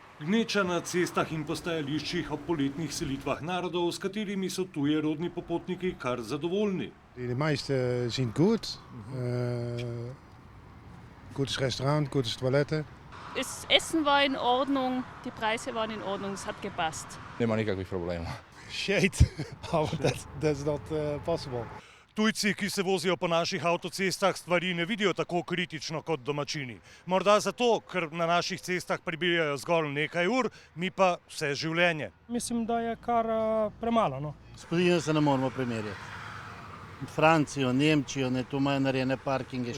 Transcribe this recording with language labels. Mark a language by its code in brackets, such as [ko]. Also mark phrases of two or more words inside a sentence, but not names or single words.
[sl] Gneča na cestah in postajališčih ob poletnih selitvah narodov, s katerimi so tujerodni popotniki kar zadovoljni. [nl] De meeste zien goed. [de] Gutes Restaurant, gutes Toilette. Das Essen war in Ordnung, die Preise waren in Ordnung, es hat gepasst. [hr] Nema nikakvih problema. [en] Shit, that's not possible. [sl] Tujci, ki se vozijo po naših avtocestah, stvari ne vidijo tako kritično kot domačini. Morda zato, ker na naših cestah prebijajo zgolj nekaj ur, mi pa vse življenje. Mislim, da je kar premalo. No? S Slovenijo se ne moramo primerjati. Francijo, Nemčijo, tu imajo narejene parkinge.